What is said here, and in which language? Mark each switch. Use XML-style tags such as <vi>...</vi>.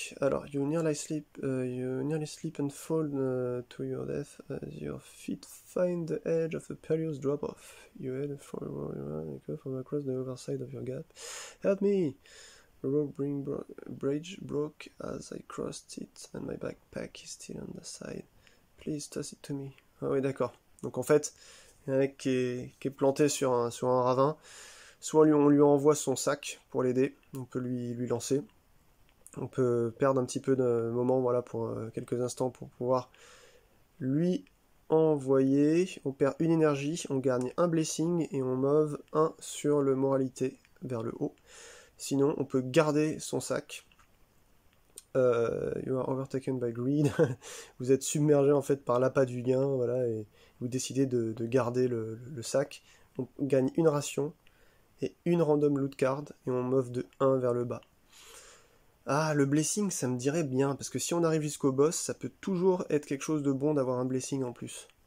<en>Alors, you nearly sleep and fall to your death as your feet find the edge of a perilous drop-off. You head forward from across the overside of your gap. Help me! The rope bridge broke as I crossed it and my backpack is still on the side. Please toss it to me.</en> <fr>Ah oui, d'accord. Donc en fait, il y a un mec qui est planté sur un ravin. Soit on lui envoie son sac pour l'aider, on peut lui lancer. On peut perdre un petit peu de moment, voilà, pour quelques instants pour pouvoir lui envoyer. On perd une énergie, on gagne un blessing et on move 1 sur le moralité vers le haut. Sinon, on peut garder son sac.</fr> <en>You are overtaken by greed.</en> <fr>Vous êtes submergé en fait par l'appât du gain, voilà, et vous décidez de garder le sac. On gagne une ration et une random loot card et on move de 1 vers le bas. Ah, le blessing, ça me dirait bien, parce que si on arrive jusqu'au boss, ça peut toujours être quelque chose de bon d'avoir un blessing en plus.</fr>